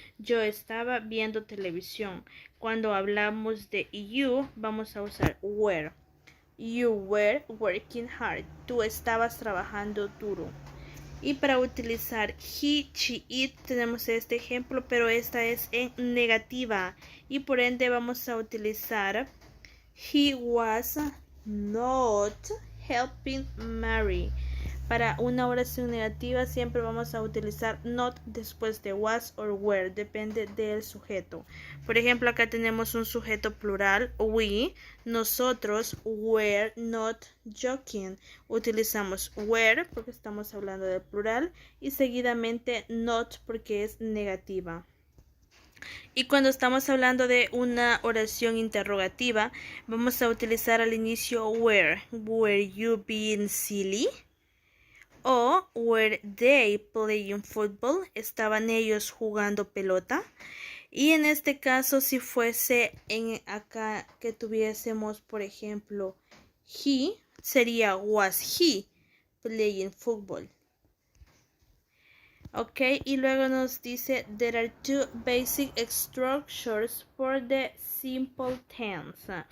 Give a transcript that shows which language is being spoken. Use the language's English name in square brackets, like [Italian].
[Spanish] Yo estaba viendo televisión. Cuando hablamos de you, vamos a usar were. [English] You were working hard. [Spanish] Tú estabas trabajando duro. Y para utilizar he, she, it tenemos este ejemplo, pero esta es en negativa. Y por ende vamos a utilizar [English] he was not helping Mary. [Spanish] Para una oración negativa siempre vamos a utilizar not después de was or were, depende del sujeto. Por ejemplo, acá tenemos un sujeto plural, we, nosotros [English] were not joking. [Spanish] Utilizamos were porque estamos hablando de plural y seguidamente not porque es negativa. Y cuando estamos hablando de una oración interrogativa, vamos a utilizar al inicio were. [English] Were you being silly? O were they playing football? [Spanish] ¿Estaban ellos jugando pelota? Y en este caso, si fuese en acá que tuviésemos, por ejemplo, he, sería [English] was he playing football. [Spanish] Ok, y luego nos dice, [English] there are two basic structures for the simple tense.